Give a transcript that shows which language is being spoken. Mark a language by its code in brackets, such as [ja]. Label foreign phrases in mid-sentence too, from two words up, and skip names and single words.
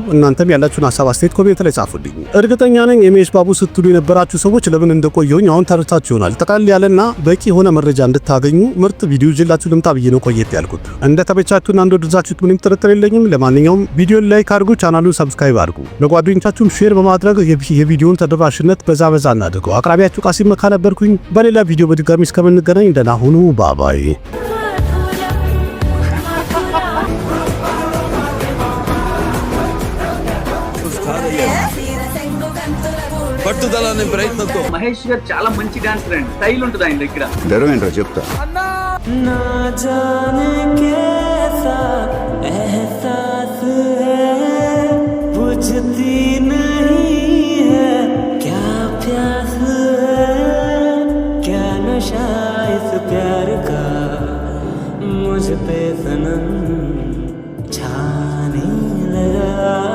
[am] እናንተም ያላችሁን ሀሳብ አስተያየት ኮሜንት ላይ ጻፉልኝ። እርግጠኛ ነኝ የመሄሽ ባቡ ስትሉ የነበራችሁ ሰዎች ለምን እንደቆየሁኝ አሁን ተረታችሁ ይሆናል። ጠቃል ያለና በቂ የሆነ መረጃ እንድታገኙ ምርጥ ቪዲዮ ይዤላችሁ ልምጣ ብዬ ነው ቆየት ያልኩት። እንደተመቻችሁና እንደወደዳችሁት ምንም ጥርጥር የለኝም። ለማንኛውም ቪዲዮን ላይክ አድርጉ፣ ቻናሉን ሰብስክራይብ አድርጉ፣ ለጓደኞቻችሁም ሼር በማድረግ የቪዲዮውን ተደራሽነት በዛ እናድርገው። አቅራቢያችሁ ቃሲም መካ ነበርኩኝ። በሌላ ቪዲዮ በድጋሚ እስከምንገናኝ ደህና ሁኑ። ባባይ [te] పట్టుదలనే ప్రయత్నంతో మహేష్ గారు చాలా మంచి డాన్సర్ అండి, స్టైల్ ఉంటుంది ఆయన దగ్గర. ధైర్యం ఏంటో చెప్తా. [hi] ना जाने कैसा एहसास है, बुझती नहीं है क्या प्यास है, क्या नशा इस प्यार का मुझ पे सनम छाने लगा.